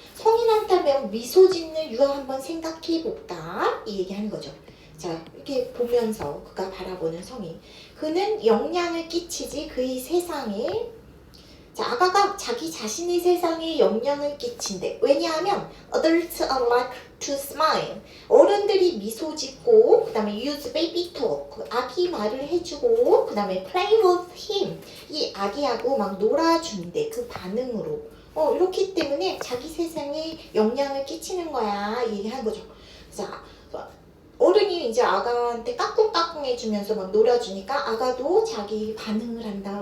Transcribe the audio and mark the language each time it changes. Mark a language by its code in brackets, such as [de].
[ko] 성인한테면 미소 짓는 유아 한번 생각해볼까? 이 얘기하는 거죠. 자, 이렇게 보면서 그가 바라보는 성인. 그는 영향을 끼치지 그의 세상에. 자, 아가가 자기 자신의 세상에 영향을 끼친대. 왜냐하면 [en] adults are like to smile. [ko] 어른들이 미소 짓고, 그 다음에 [en] use baby talk, [ko] 아기 말을 해주고, 그 다음에 [en] play with him, [ko] 이 아기하고 막 놀아준대. 그 반응으로. 이렇기 때문에 자기 세상에 영향을 끼치는 거야. 얘기하는 거죠. 자, 어른이 이제 아가한테 까꿍까꿍 해주면서 막 놀아주니까 아가도 자기 반응을 한다.